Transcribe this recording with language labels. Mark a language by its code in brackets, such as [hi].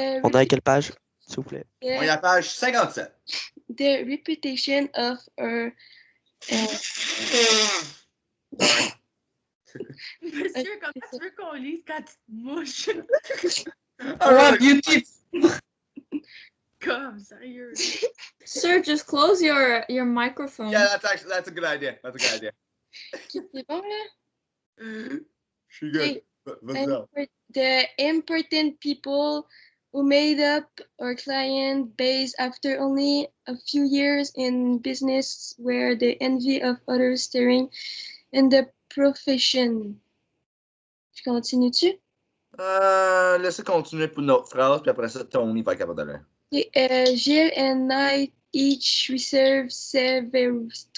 [fr] On est à quelle page, s'il vous plaît? On est à la page 57. [en] The reputation of a... [fr] Monsieur, comment tu veux qu'on lise quand tu te mouches? Ouais, [en] beauty! [fr] Comme, sérieux. [en] Sir, just close your microphone. Yeah, that's a good idea. That's a good idea. [fr] C'est bon, là? Je suis [en] good. The important people who made up our client base after only a few years in business were the envy of others staring in the profession. [fr] Je continue-tu? Laissez continuer pour une autre phrase, puis après ça, Tony va être capable de lire. [en] Gilles and I each reserve several